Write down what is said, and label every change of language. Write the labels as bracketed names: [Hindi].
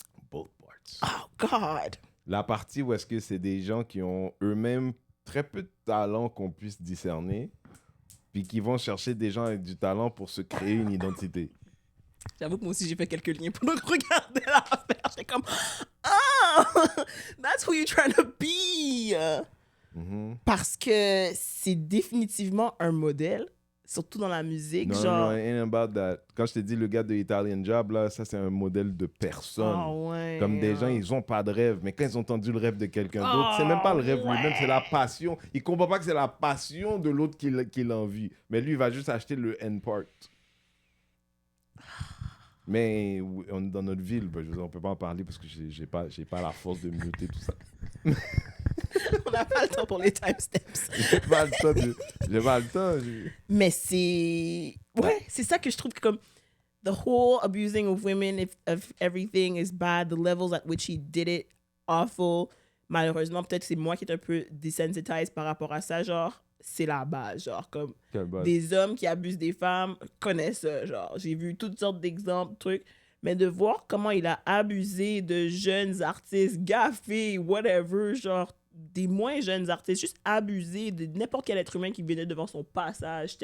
[English] Both parts. Oh, God. [French] La partie où est-ce que c'est des gens qui ont eux-mêmes très peu de talent qu'on puisse discerner, puis qui vont chercher des gens avec du talent pour se créer une identité. J'avoue que moi aussi, j'ai fait quelques liens pendant que je regardais l'affaire. J'étais comme, ah, [English] that's who you're trying to be. [French] Parce que c'est définitivement un modèle, surtout dans la musique. Non, genre... [English] non, it ain't about that. [French] Quand je t'ai dit le gars de Italian Job, là, ça, c'est un modèle de personne. Oh, ouais, Comme des gens, ils ont pas de rêve, mais quand ils ont entendu le rêve de quelqu'un d'autre, c'est même pas le rêve lui-même, c'est la passion. Il comprend pas que c'est la passion de l'autre qui l'envie. Mais lui, il va juste acheter le [English] end part. [French] Mais dans notre ville, ben, je veux dire, on peut pas en parler parce que j'ai pas la force de muter tout ça. On n'a pas le temps pour les timestamps. J'ai pas le temps. Mais c'est... Ouais, c'est ça que je trouve que comme... [English] The whole abusing of women, if everything is bad, the levels at which he did it, awful. [French] Malheureusement, peut-être c'est moi qui est un peu desensitized par rapport à ça. Genre, c'est la base. Genre, comme des hommes qui abusent des femmes connaissent ça. Genre, j'ai vu toutes sortes d'exemples, trucs. Mais de voir comment il a abusé de jeunes artistes, gaffés, whatever, genre des moins jeunes artistes, juste abusé de n'importe quel être humain qui venait devant son passage.